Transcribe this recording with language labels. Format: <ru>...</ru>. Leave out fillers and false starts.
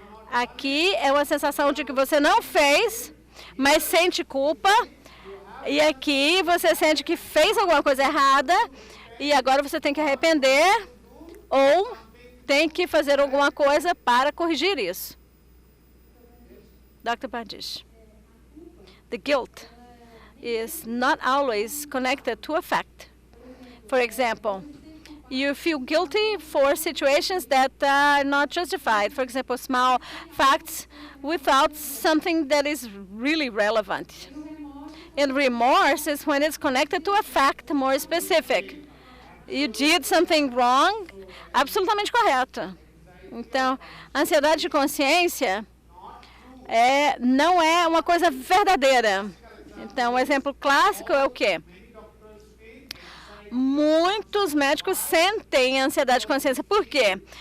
<pt>Aqui é uma sensação de que você não fez, mas sente culpa. E aqui você sente que fez alguma coisa errada e agora você tem que arrepender ou tem que fazer alguma coisa para corrigir isso.</pt> <en>Dr. Pardish. The guilt is not always connected to a fact. For example, you feel guilty for situations that are not justified. For example, small facts without something that is really relevant. And remorse is when it's connected to a fact more specific. You did something wrong,</en> <pt>absolutamente correto. Então, ansiedade de consciência não é uma coisa verdadeira. Então, um exemplo clássico é o quê? Muitos médicos sentem ansiedade de consciência. Por quê?</pt>